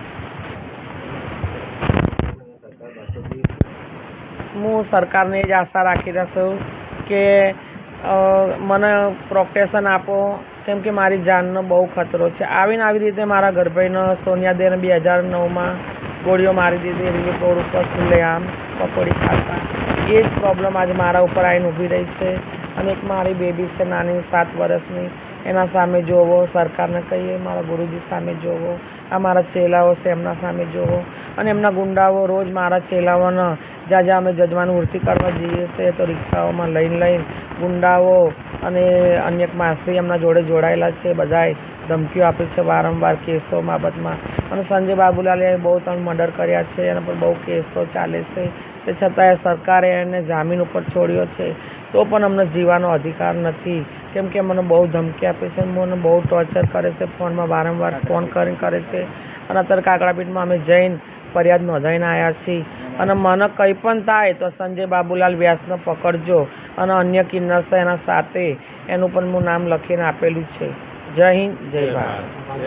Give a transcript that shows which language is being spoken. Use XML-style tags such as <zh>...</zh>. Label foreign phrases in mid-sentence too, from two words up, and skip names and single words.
<gu>હું સરકાર ને જ આશા રાખી છું કે મને પ્રોટેક્શન આપો કેમ કે મારી જાનનો બહુ ખતરો છે। આવીને આવી રીતે મારા ઘરભાઈને સોનિયાદેને 2009 में ગોળીઓ મારી દીધી રિલીફ રોડ પર ખુલ્લેઆમ પકોડી ખાતા। એ જ પ્રોબ્લેમ આજ મારા ઉપર આવીને ઊભી રહી છે। અને એક મારી બેબી છે નાની 7 વર્ષની એના સામે જોવો। સરકારને કહીએ મારા ગુરુજી સામે જોવો। આ મારા ચેલાઓ છે એમના સામે જોવો। અને એમના ગુંડાઓ રોજ મારા ચેલાઓને જ્યાં જ્યાં અમે જજમાન વૃત્તિ કરવા જઈએ છે તો રિક્શાઓમાં લઈને ગુંડાઓ અને અન્ય માસી એમના જોડે જોડાયેલા છે। બધાએ ધમકીઓ આપે છે વારંવાર કેસો બાબતમાં। અને સંજય બાબૂલાલે બહુ 3 મર્ડર કર્યા છે। એના પર બહુ કેસો ચાલે છે। તે છતાંય સરકારે એને જામીન પર છોડ્યો છે તો પણ અમને જીવવાનો અધિકાર નથી। કેમ કે મને બહુ ધમકી આપે છે, મને બહુ ટોર્ચર કરે છે, ફોનમાં વારંવાર ફોન કરે છે। અને અત્યારે કાગડાપીઠમાં અમે જઈને ફરિયાદ નોંધાઈને આવ્યા છીએ। અને મને કંઈ પણ થાય તો સંજય બાબૂલાલ વ્યાસને પકડજો અને અન્ય કિન્નર છે એના સાથે એનું પણ હું નામ લખીને આપેલું છે। જય હિંદ જય ભારત।</gu>